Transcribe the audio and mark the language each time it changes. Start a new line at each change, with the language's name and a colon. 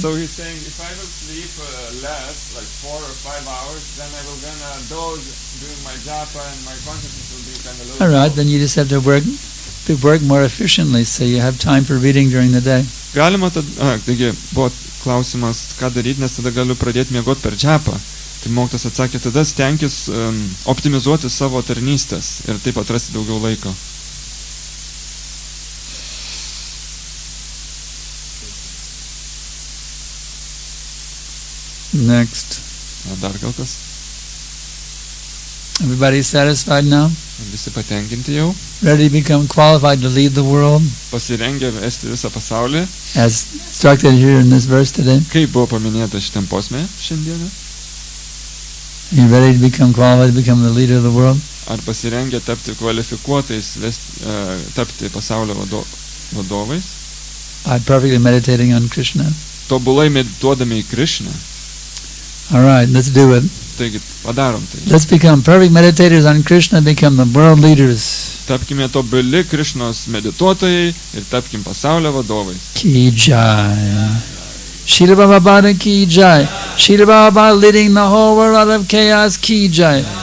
English: So he's saying, if I will sleep less, like 4 or 5 hours, then I will gonna doze during my japa and my consciousness will be kind of low. All right, then you just have to work more efficiently so you have time for reading during the day.
Lithuanian: Galima taigi buvo klausimas, ką daryti, nes tada galiu pradėti miegoti per džapą. Tai mokytojas atsakė, tada stenkis optimizuoti savo tarnystės ir taip atrasti daugiau laiko.
English: Next.
Lithuanian: Dar gal kas?
English: Everybody satisfied now?
Lithuanian: Visi patenkinti jau?
English: Ready to become qualified to lead the world?
Lithuanian: Pasirengę vesti visą pasaulį?
English: As instructed here in this verse today?
Lithuanian: Kaip buvo paminėta šitam posme šiandieną?
English: Are you ready to become qualified to become the leader of the world?
Lithuanian: Ar pasirengę tapti kvalifikuotais, tapti pasaulio vadovais?
English: By perfectly meditating on Krishna?
Lithuanian: Tobulai medituodami į Krishną?
English: All right, let's do it.
Lithuanian: Taigi, padarom tai.
English: Let's become perfect meditators on Krishna, become the world leaders.
Lithuanian: Tapkime tobuli Krishnos medituotojai ir tapkim pasaulio vadovais.
Hindi: Ki Jai. Srila Prabhupada Ki Jai.
English: Srila Prabhupada leading the whole world out of chaos.
Hindi: Ki Jai.